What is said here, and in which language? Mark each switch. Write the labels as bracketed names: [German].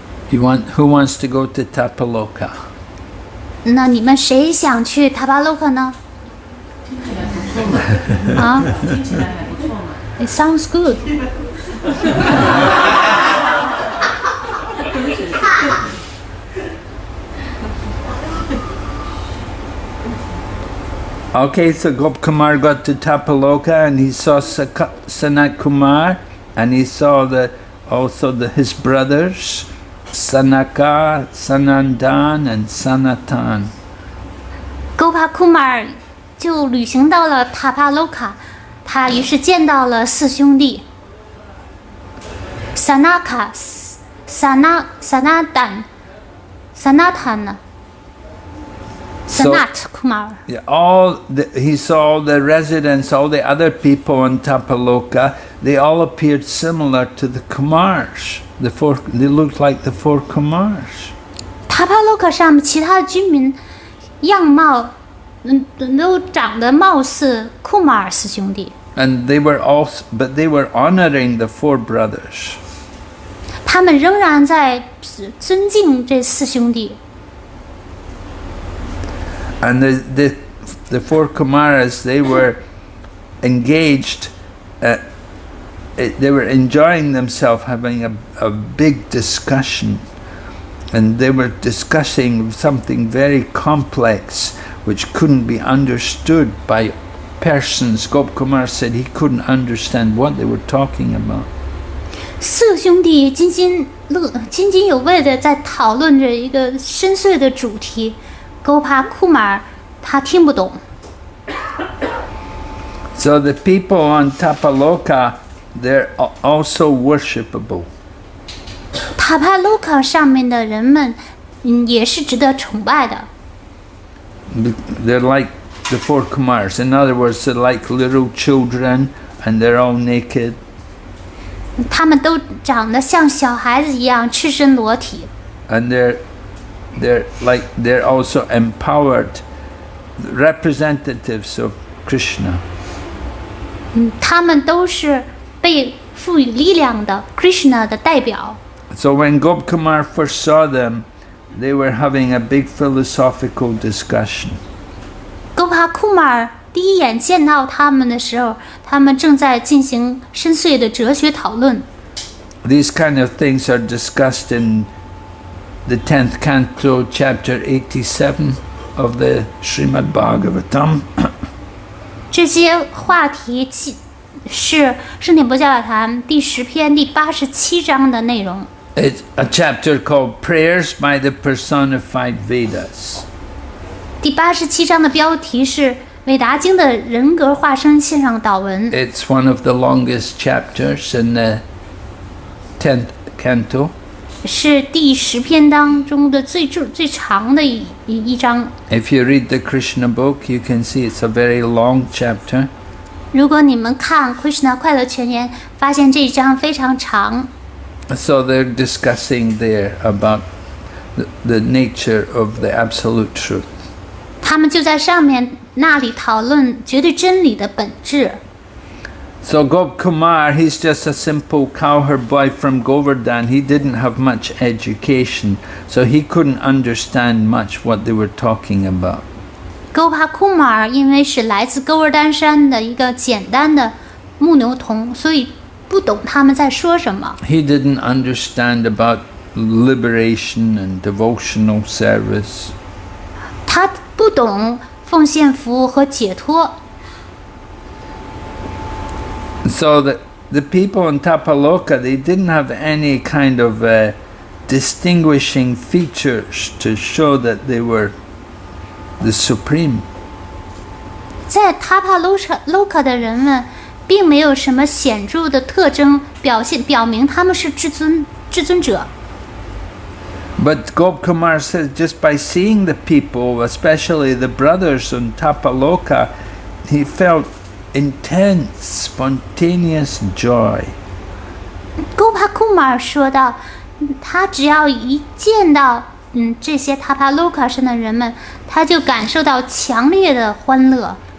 [English] Who wants to go to Tapaloka? [Chinese] 那你们谁想去塔帕洛卡呢？ [English] 啊 ？It sounds good. Okay, so Gopkumar got to Tapaloka and he saw Sanat Kumar and he saw his brothers, Sanaka, Sanandan and Sanatan. [Chinese] 戈帕库马尔就旅行到了塔帕洛卡，他于是见到了四兄弟：Sanaka、Sanatan、Sanatan。 [English] Sanat Kumar. Yeah, he saw all the residents, all the other people in Tapaloka, they all appeared similar to the Kumars. They looked like the 4 Kumars. [Chinese] 塔帕洛克上其他的居民样貌，都长得貌似库马尔四兄弟。 [English] And they were honoring the 4 brothers. [Chinese] 他们仍然在尊敬这四兄弟。 [English] And the 4 Kumaras, they were engaged, they were enjoying themselves, having a big discussion. And they were discussing something very complex, which couldn't be understood by persons. Gopkumar said he couldn't understand what they were talking about. [Chinese] 四兄弟津津有味地在讨论着一个深邃的主题。戈帕库马尔他听不懂。 [English] So the people on Tapaloka, they're also worshipable. [Chinese] 塔帕洛卡上面的人们，也是值得崇拜的。 [English] They're like the 4 Kumars. In other words, they're like little children, and they're all naked. [Chinese] 他们都长得像小孩子一样，赤身裸体。 [English] And they're also empowered representatives of Krishna. [Chinese] 他们都是被赋予力量的 Krishna 的代表。 [English] So when Gopkumar first saw them, they were having a big philosophical discussion. [Chinese] 戈帕库马尔第一眼见到他们的时候，他们正在进行深邃的哲学讨论。 [English] These kind of things are discussed in the 10th canto, chapter 87 of the Srimad Bhagavatam. [Chinese] 这些话题是圣典博教坛第10篇第87章的内容。 [English] It's a chapter called Prayers by the Personified Vedas. [Chinese] 第87章的标题是韦达经的人格化身线上祷文。 [English] It's one of the longest chapters in the 10th canto. [Chinese] 是第10篇当中的最长的一章。 [English] If you read the Krishna book, you can see it's a very long chapter. [Chinese] 如果你们看 Krishna 快乐全言，发现这一章非常长。 [English] So they're discussing there about the nature of the absolute truth. [Chinese] 他们就在上面那里讨论绝对真理的本质。 [English] So Gopkumar, he's just a simple cowherd boy from Govardhan. He didn't have much education, so he couldn't understand much what they were talking about. [Chinese] Gopa Kumar 因为是来自哥尔丹山的一个简单的牧牛童，所以不懂他们在说什么。 [English] He didn't understand about liberation and devotional service. [Chinese] 他不懂奉献服务和解脱。 [English] So the people in Tapaloka, they didn't have any kind of distinguishing features to show that they were the supreme. [Chinese] 在塔帕洛卡的人们，并没有什么显著的特征表明他们是至尊者。 [English] But Gopkumar says just by seeing the people, especially the brothers in Tapaloka, he felt intense, spontaneous joy. [Chinese] Gopa Kumar 说到，他只要一见到这些塔帕洛卡上的人们，他就感受到强烈的欢乐。